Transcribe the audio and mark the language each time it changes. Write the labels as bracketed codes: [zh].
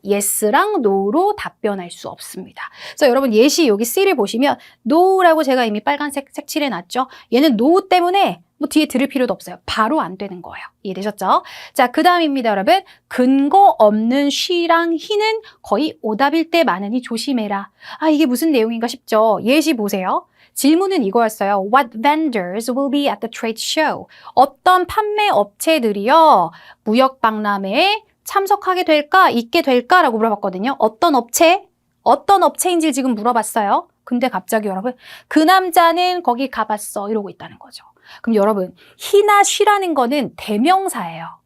[ko] yes랑 no로 답변할 수 없습니다. 그래서 여러분 예시 여기 C를 보시면 no라고 제가 이미 빨간색 색칠해 놨죠. 얘는 no 때문에 뭐 뒤에 들을 필요도 없어요. 바로 안 되는 거예요. 이해되셨죠? 자, 그 다음입니다, 여러분. 근거 없는 she랑 he는 거의 오답일 때 많으니 조심해라. 이게 무슨 내용인가 싶죠? 예시 보세요. 질문은 이거였어요. [en] What vendors will be at the trade show? [ko] 어떤 판매 업체들이요, 무역 박람회에 참석하게 될까? 있게 될까? 라고 물어봤거든요. 어떤 업체? 어떤 업체인지 지금 물어봤어요. 근데 갑자기 여러분 그 남자는 거기 가봤어 이러고 있다는 거죠. 그럼 여러분 he나 she라는 거는 대명사예요.